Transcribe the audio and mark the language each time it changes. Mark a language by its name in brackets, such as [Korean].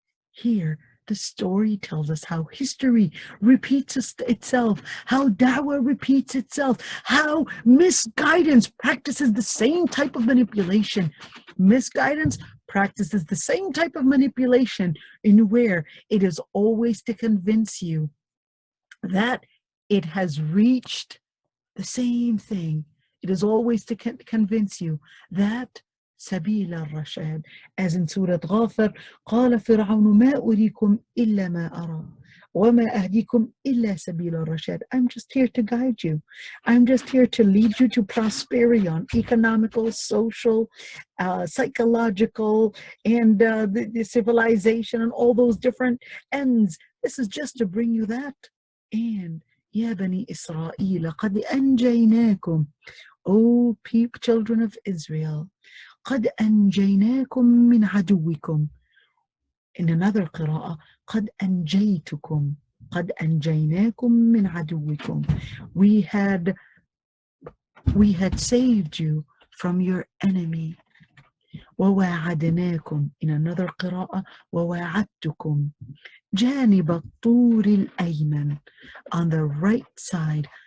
[English] Here, the story tells us how history repeats itself, how da'wah repeats itself, how misguidance practices the same type of manipulation. Misguidance practices the same type of manipulation, in where it is always to convince you that it has reached the same thing. It is always to convince you that [Arabic] سبيل الرشاد, [English] as in Surah Ghafir, [Arabic] قال فرعون ما أريكم إلا ما أرى وما أهديكم إلا سبيل الرشاد. [English] I'm just here to guide you. I'm just here to lead you to prosperity on economical, social, psychological, and the civilization and all those different ends. This is just to bring you that. [Arabic] And يا بني إسرائيل قد أنجيناكم, [English] O people, children of Israel, [Arabic] قد أنجيناكم من عدوكم. [English] In another [Arabic] قراءة قد أنجيتكم, قد أنجيناكم من عدوكم. [English] We had saved you from your enemy. [Arabic] وواعدناكم. [English] In another [Arabic] قراءة وواعدتكم جانب الطور الأيمن, [English] on the right side.